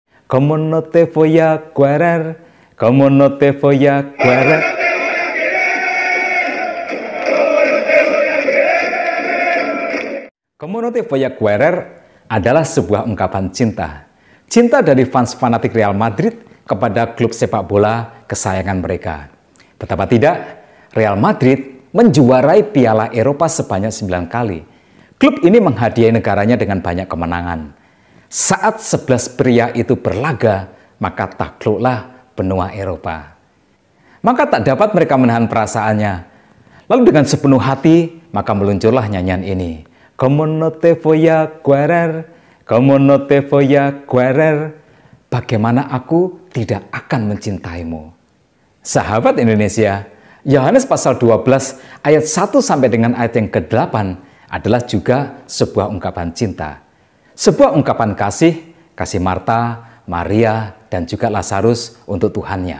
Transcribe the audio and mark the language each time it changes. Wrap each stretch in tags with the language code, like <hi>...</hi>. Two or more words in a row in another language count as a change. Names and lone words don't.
<es>como no te voy a querer, como no te voy a querer. Como no te voy a querer</es> <id>adalah sebuah ungkapan cinta. Cinta dari fans fanatik Real Madrid kepada klub sepak bola kesayangan mereka. Betapa tidak, Real Madrid menjuarai Piala Eropa sebanyak 9 kali. Klub ini menghadiahi negaranya dengan banyak kemenangan. Saat 11 pria itu berlaga, maka takluklah benua Eropa. Maka tak dapat mereka menahan perasaannya. Lalu dengan sepenuh hati, maka meluncurlah nyanyian ini.</id> <es>Como no te voy a querer, como no te voy a querer.</es> <id>Bagaimana aku tidak akan mencintaimu. Sahabat Indonesia, Yohanes pasal 12 ayat 1 sampai dengan ayat yang ke-8 adalah juga sebuah ungkapan cinta. Sebuah ungkapan kasih Marta, Maria, dan juga Lazarus untuk Tuhannya.</id>